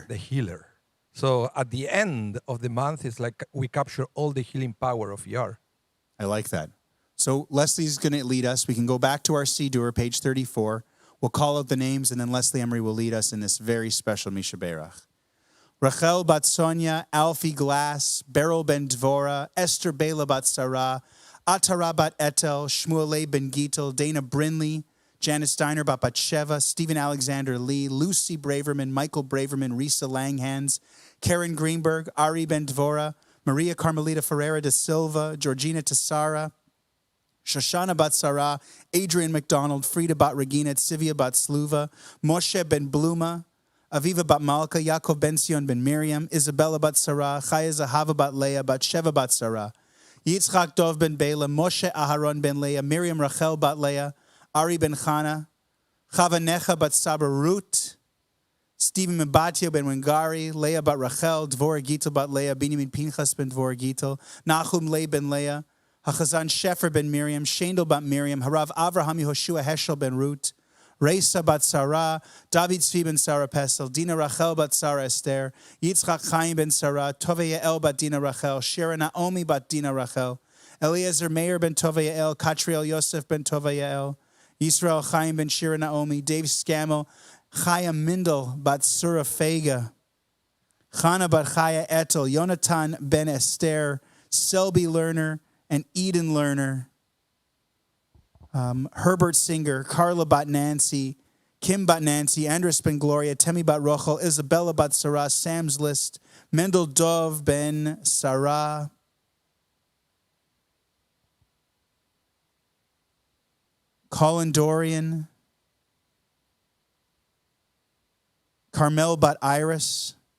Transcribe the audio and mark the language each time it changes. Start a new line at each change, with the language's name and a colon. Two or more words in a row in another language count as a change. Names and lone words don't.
English: the healer. So at the end of the month, it's like we capture all the healing power of ER. I like that. So Leslie's going to lead us. We can go back to our Siddur, page 34. We'll call out the names, and then Leslie Emery will lead us in this very special Mishaberach. Rachel bat Sonia, Alfie Glass, Beryl ben Dvora, Esther Bela bat Sarah, Atara bat Etel, Shmueleh ben Gitel, Dana Brinley, Janice Steiner bat Batsheva, Stephen Alexander Lee, Lucy Braverman, Michael Braverman, Risa Langhans, Karen Greenberg, Ari ben Dvora, Maria Carmelita Ferreira de Silva, Georgina Tessara, Shoshana bat Sarah, Adrian McDonald, Frida bat Regina, Sivia bat Sluva, Moshe ben Bluma, Aviva bat Malka, Yaakov ben Sion ben Miriam, Isabella bat Sarah, Chaya Zahava bat Leah, Batsheva bat Sarah, Yitzchak Dov ben Bela, Moshe Aharon ben Leah, Miriam Rachel bat Leah, Ari ben Chana, Chava Necha bat Sabra Ruth, Stephen Mebatio ben Wengari, Leah bat Rachel, Dvorah Gitel bat Leah, Binyamin Pinchas ben Dvorah Gitel, Nahum Le ben Leah, Hachazan Shefer ben Miriam, Shendel bat Miriam, Harav Avraham Yehoshua Heschel ben Ruth, Reisa bat Sarah, David Tzvi ben Sarah Pesel, Dina Rachel bat Sarah Esther, Yitzchak Chaim ben Sarah, Tove Yael bat Dina Rachel, Shira Naomi bat Dina Rachel, Eliezer Meir ben Tove Yael, Katriel Yosef ben Tove Yael, Yisrael Chaim ben Shira Naomi, Dave Scammell, Chaya Mindel bat Surah Fega, Chana bat Chaya Etel, Yonatan ben Esther, Selby Lerner, and Eden Lerner, Herbert Singer, Carla Bat-Nancy, Kim Bat-Nancy, Andres Ben Gloria, Temi Bat-Rochel, Isabella Bat-Sarah, Sam's List, Mendel Dov Ben Sarah, Colin Dorian, Carmel Bat-Iris.